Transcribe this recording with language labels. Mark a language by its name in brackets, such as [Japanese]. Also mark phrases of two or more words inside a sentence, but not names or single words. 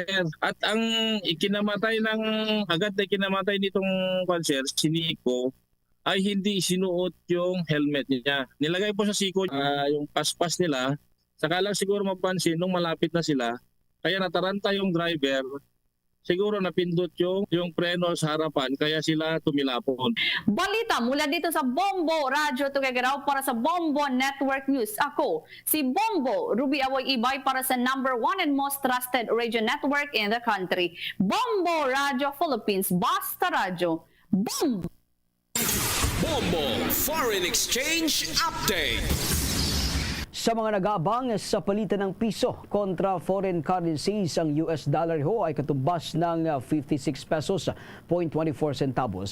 [Filipino] At ang agad na ikinamatay nitong sir, si Nico, ay hindi sinuot yung helmet niya. Nilagay po sa siko yung paspas nila. Saka lang siguro mapansin nung malapit na sila, kaya nataranta yung driver. Siguro napindot yung preno sa harapan, kaya sila tumilapon. Balita mula dito sa Bombo Radio Tugigaraw para sa Bombo Network News. Ako, si Bombo Ruby Awoy Ibay para sa [English] #1 and most trusted radio network in the country. [Filipino] Bombo Radio Philippines, Basta Radio, Bombo! [English] Bombo Foreign Exchange Update. [Filipino] Sa mga nag-aabang sa palitan ng piso kontra [English] foreign currencies, [Filipino] ang US dollar ho ay katumbas ng 56 pesos 0.24 centavos.